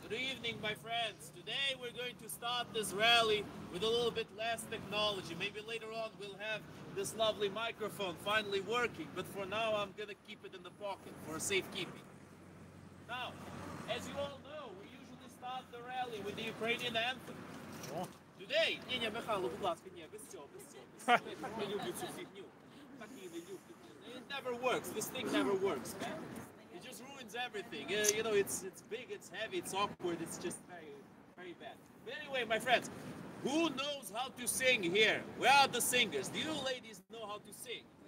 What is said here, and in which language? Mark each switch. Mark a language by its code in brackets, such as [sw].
[en] Good evening, my friends. Today we're going to start this rally with a little bit less technology. Maybe later on we'll have this lovely microphone finally working, but for now I'm going to keep it in the pocket for safekeeping. Now, as you all know, we usually start the rally with the Ukrainian anthem. [uk] Today, Михайло, будь ласка, без цього. Так не люблю цю фігню. Так її не люблю. [en] It never works. This thing never works, man. It just ruins everything. You know, it's big, it's heavy, it's awkward, it's just very, very bad. But anyway, my friends, who knows how to sing here? Where are the singers? Do you ladies know how to sing?